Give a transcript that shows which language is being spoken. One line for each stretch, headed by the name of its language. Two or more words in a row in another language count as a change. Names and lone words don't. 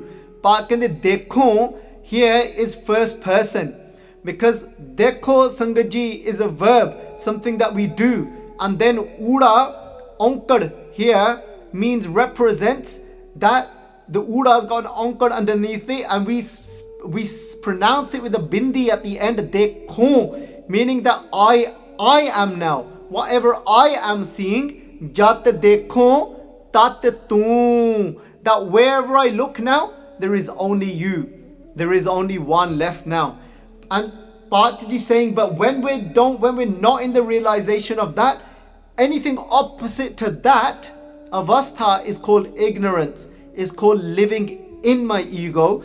English: But dekho here is first person, because dekho Sangaji is a verb, something that we do, and then ura onkad here means represents that the ura has got an onkad underneath it, and we pronounce it with a bindi at the end, dekho, meaning that I am now. Whatever I am seeing,
Punjabi: jat dekho tat tu.
English: That wherever I look now, there is only you. There is only one left now. And Patji saying, but when we're not in the realization of that, anything opposite to that, avastha is called ignorance, is called living in my ego.